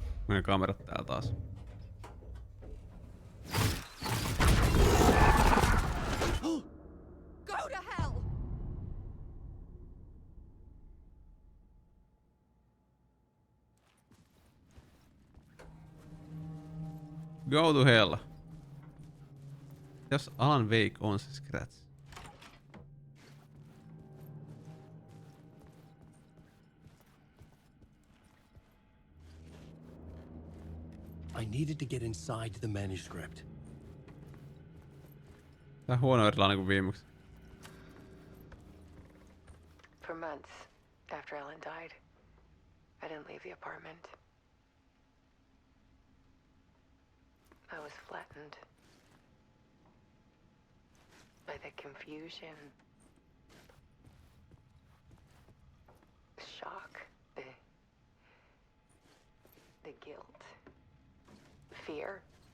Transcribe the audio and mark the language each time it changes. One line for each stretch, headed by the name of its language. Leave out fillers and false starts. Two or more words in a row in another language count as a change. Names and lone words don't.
Finnish: Meidän kamerat täällä taas.
English: Go to hell! Go to hell.
Finnish: Jos Alan Wake on se Scratch.
English: I needed to get inside the manuscript.
Finnish: Tää on huono erilainen kuin viimeksi.
English: For months after Ellen died, I didn't leave the apartment. I was flattened by the confusion, shock, the guilt, fear.